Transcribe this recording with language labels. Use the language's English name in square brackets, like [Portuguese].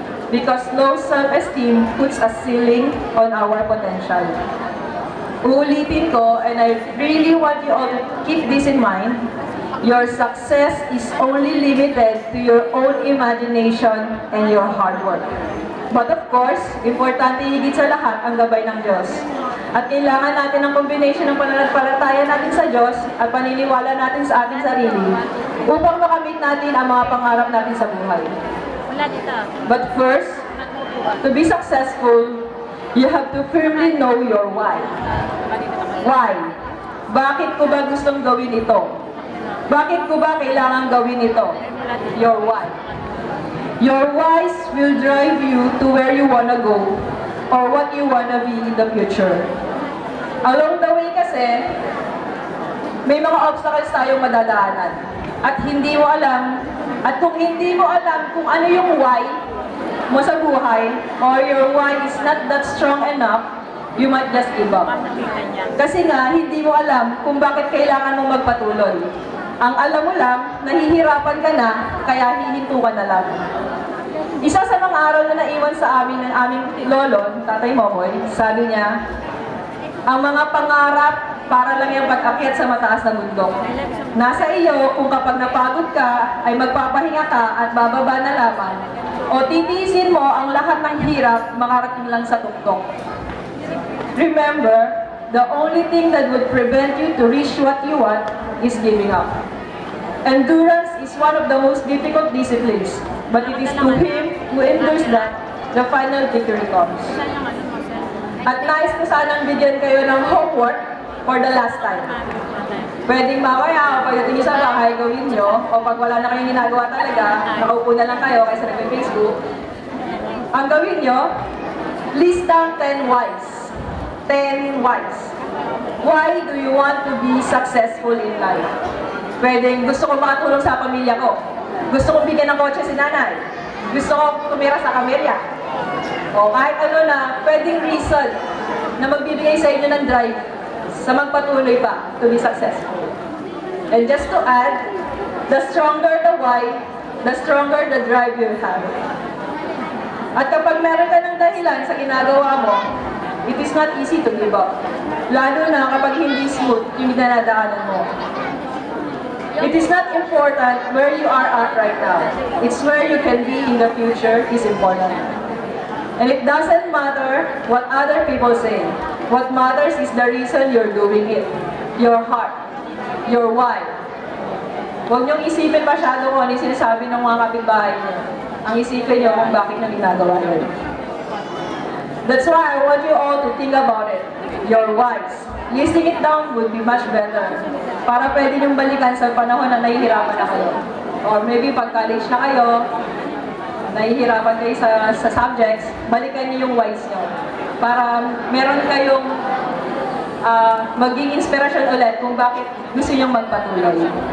[English] Because low self-esteem puts a ceiling on our potential. [Filipino] Uulitin ko, [English] and I really want you all to keep this in mind, your success is only limited to your own imagination and your hard work. But of course, [Filipino] importante higit sa lahat ang gabay ng Diyos. At kailangan natin ng combination ng pananampalataya natin sa Diyos at paniniwala natin sa ating sarili upang makamit natin ang mga pangarap natin sa buhay. [English] But first, to be successful, you have to firmly know your why. Why? [Filipino] Bakit ko ba gustong gawin ito? Bakit ko ba kailangan gawin ito? [English] Your why. Your whys will drive you to where you wanna go or what you wanna be in the future. [Filipino] Along the way kasi, may mga obstacles tayong madadaanan. At hindi mo alam, at kung hindi mo alam kung ano yung why mo sa buhay, [English] or your why is not that strong enough, you might just give up. [Filipino] Kasi nga, hindi mo alam kung bakit kailangan mong magpatuloy. Ang alam mo lang, nahihirapan ka na, kaya hihinto ka na lang. Isa sa mga aral na naiwan sa amin ng aming lolo, Tatay Momoy, sabi niya, ang mga pangarap para lang yung pag-akyat sa mataas na bundok. Nasa iyo kung kapag napagod ka, ay magpapahinga ka at bababa na lamang. O titiisin mo ang lahat ng hirap makarating lang sa tuktok. [English] Remember, the only thing that would prevent you to reach what you want is giving up. Endurance is one of the most difficult disciplines, but it is to him who endures that the final victory comes. [Filipino] At nais ko sanang bigyan kayo ng homework for the last time. Pwedeng mamaya o pagdating nyo sa bahay, gawin nyo, o pag wala na kayong ginagawa talaga, nakaupo na lang kayo kaysa nag-Facebook, ang gawin nyo, [English] list down 10 whys. [Filipino] 10 whys. [English] Why do you want to be successful in life? [Filipino] Pwedeng gusto ko makatulong sa pamilya ko. Gusto kong bigyan ng kotse si nanay. Gusto ko tumira sa kamerya. O kahit ano na, pwedeng reason na magbibigay sa inyo ng drive sa magpatuloy pa [English] to be successful. And just to add, the stronger the why, the stronger the drive you have. [Filipino] At kapag meron ka ng dahilan sa ginagawa mo, [English] it is not easy to give up. [Filipino] Lalo na kapag hindi smooth yung dinadaanan mo. [English] It is not important where you are at right now. It's where you can be in the future is important. And it doesn't matter what other people say. What matters is the reason you're doing it. Your heart. Your why. [Filipino] Huwag niyong isipin masyado kung ano yung sinasabi ng mga kapitbahay niyo. Ang isipin niyo kung bakit na ginagawa yun. [English] That's why I want you all to think about it. Your whys. Listing it down would be much better. [Filipino] Para pwede niyong balikan sa panahon na nahihirapan na kayo. [English] Or maybe [Filipino] pag college na kayo, nahihirapan kayo sa subjects, balikan niyo yung whys niyo. Para meron kayong maging inspirasyon ulit kung bakit gusto niyong magpatuloy.